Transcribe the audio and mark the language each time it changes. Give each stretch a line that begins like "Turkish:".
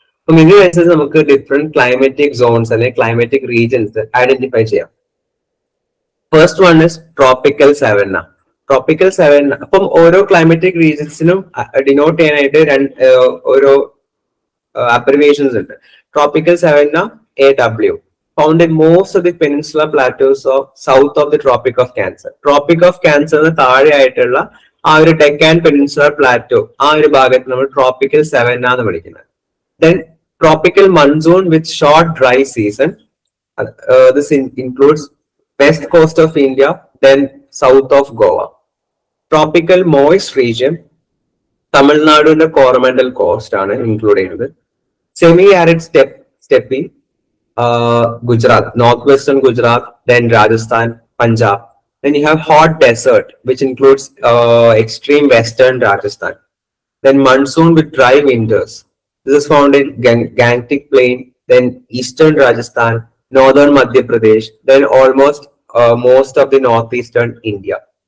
Malayalam: അപ്പം ഇതിനനുസരിച്ച് നമുക്ക് different climatic zones അല്ലെങ്കിൽ ക്ലൈമാറ്റിക് റീജിയൻസ് ഐഡന്റിഫൈ ചെയ്യാം.
English: First one is tropical savanna.
Malayalam: Tropical 7 അപ്പം ഓരോ ക്ലൈമാറ്റിക് റീജിയൻസിനും ഡിനോട്ട് ചെയ്യാനായിട്ട് ഓരോ abbreviations ഉണ്ട്.
English: Tropical savanna AW found in most of the peninsula plateaus of south of the Tropic of Cancer.
Malayalam: Tropic of Cancer താഴെ ആയിട്ടുള്ള ആ ഒരു ഡെക്കാൻ പെനിൻസുലർ പ്ലാറ്റോ ആ ഒരു ഭാഗത്ത് നമ്മൾ ട്രോപ്പിക്കൽ സെവന്ന എന്ന് വിളിക്കുന്നത്.
English: Then tropical monsoon with short dry season. This includes west coast of India, then south of Goa.
Malayalam: Tropical moist region, തമിഴ്നാടിന്റെ കോറമൻഡൽ കോസ്റ്റ് ആണ് ഇൻക്ലൂഡ് ചെയ്യുന്നത്.
English: Semi arid steppe Gujarat, northwestern Gujarat, then Rajasthan, Punjab. Then you have hot desert, which includes extreme western Rajasthan. Then monsoon with dry winters. This is found in Gangetic Plain, then eastern Rajasthan, northern Madhya Pradesh, then almost most of the northeastern India.